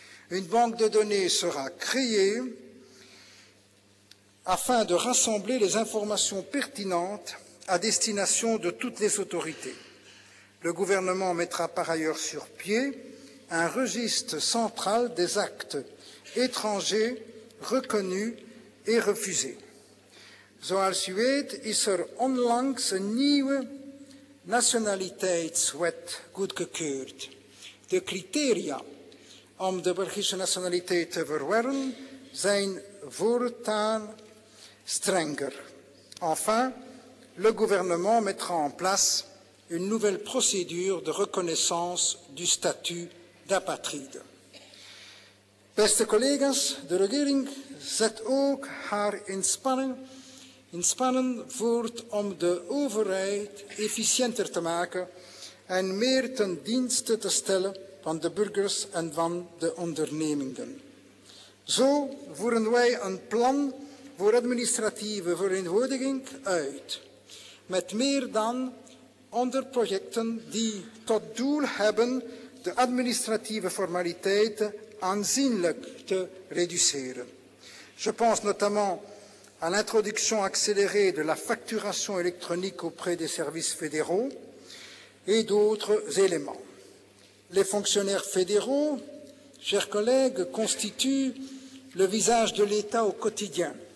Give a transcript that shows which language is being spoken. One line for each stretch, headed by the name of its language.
French: Une banque de données sera créée afin de rassembler les informations pertinentes à destination de toutes les autorités. Le gouvernement mettra par ailleurs sur pied un registre central des actes étrangers reconnus et refusés.
Dutch: Zoals u weet is er onlangs een nieuwe nationaliteitswet goedgekeurd. De criteria om de Belgische nationaliteit te verwerven zijn voortaan strenger.
French: Enfin, le gouvernement mettra en place une nouvelle procédure de reconnaissance du statut d'apatride.
Dutch: Beste collega's, de regering zet ook haar inspanningen voort om de overheid efficiënter te maken en meer ten dienste te stellen van de burgers en van de ondernemingen. Zo voeren wij een plan voor administratieve vereenvoudiging uit, met meer dan 100 projecten die tot doel hebben de administratieve formaliteiten aanzienlijk te reduceren.
French: Je pense notamment à l'introduction accélérée de la facturation électronique auprès des services fédéraux et d'autres éléments. Les fonctionnaires fédéraux, chers collègues, constituent le visage de l'État au quotidien.